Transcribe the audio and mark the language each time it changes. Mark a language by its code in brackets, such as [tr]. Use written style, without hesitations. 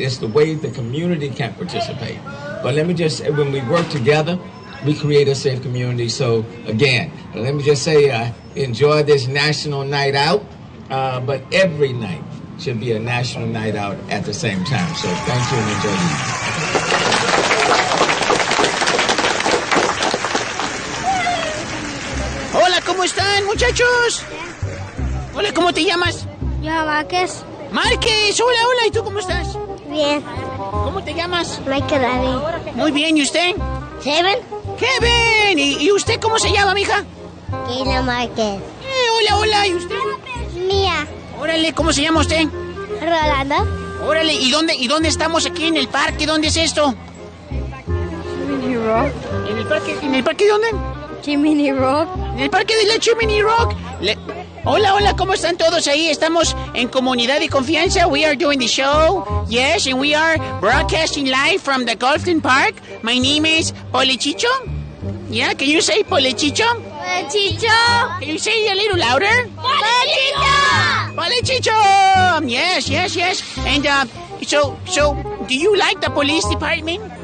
[en] It's the way the community can participate. But let me just say, when we work together, we create a safe community. So again, let me just say, enjoy this National Night Out, but every night should be a national night out at the same time. So thank you and enjoy you. [es] Hola, ¿cómo están, muchachos? Hola, ¿cómo te llamas? Yo, Márquez. Márquez, hola, hola, ¿y tú cómo estás? Bien. ¿Cómo te llamas? Michael David. Muy bien, ¿y usted? Kevin. Kevin, ¿y usted cómo se llama, mija? Keila Márquez. Hola, hola, ¿y usted? Mía. Órale, ¿cómo se llama usted? Rolando. Órale, ¿y dónde estamos aquí en el parque? ¿Dónde es esto? Jiminy Rock. ¿En el parque dónde? Jiminy Rock. En el Parque de la Chimney Rock. Hola, hola, ¿cómo están todos ahí? Estamos en Comunidad de Confianza. [en] We are doing the show. Yes, and we are broadcasting live from the Golfton Park. My name is Polechicho. Yeah, can you say Polechicho? Polechicho. Can you say it a little louder? Polechicho. Polechicho. Yes. And so, do you like the police department?